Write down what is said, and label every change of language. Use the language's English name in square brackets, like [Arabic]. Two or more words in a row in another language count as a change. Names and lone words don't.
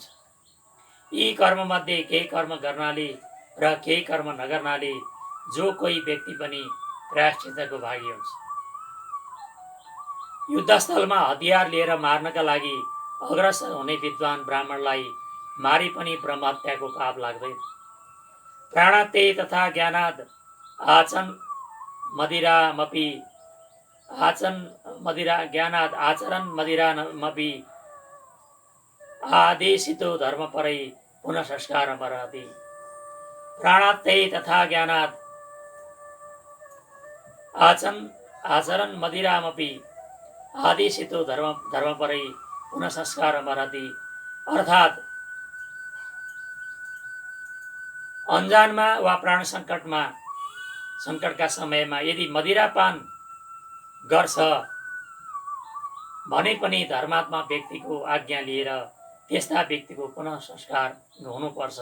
[Nepali] यी कर्ममध्ये केही कर्म गर्नाले र केही कर्म नगर्नाले जो कोही व्यक्ति पनि प्रायश्चितको भागी हुन्छ। युद्धस्थलमा हतियार लिएर मार्नका लागि अग्रसर हुने विद्वान ब्राह्मणलाई मारी पनि ब्रह्महत्याको पाप लाग्दैन। [Sanskrit] प्राणाते तथा ज्ञानाद आचन ज्ञानाद आचरण मदिरामपि आदेशितो धर्म परै पुनः संस्कार मरहति। प्राणाते तथा ज्ञानाद आचरण मदिरामपि आदेशितो धर्म परै पुनः संस्कार मरहति। [Nepali] अर्थात् अनजानमा वा प्राण सङ्कटका समयमा यदि मदिरापान गर्छ भने पनि धर्मात्मा व्यक्तिको आज्ञा लिएर त्यस्ता व्यक्तिको पुनः संस्कार हुनुपर्छ।